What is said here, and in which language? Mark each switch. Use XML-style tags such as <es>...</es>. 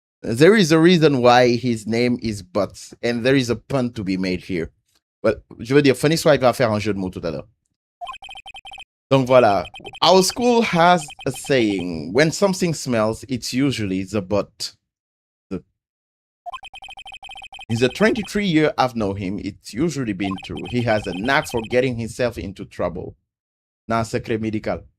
<en>There is a reason why his name is Butts, and there is a pun to be made here. Well,</en> <fr>je veux dire, Phoenix Wright va faire un jeu de mots tout à l'heure. Donc voilà.</fr> <en>Our school has a saying, when something smells, it's usually the butt. In the 23 years I've known him, it's usually been true. He has a knack for getting himself into trouble.</en> <fr>Non, secret médical.</fr>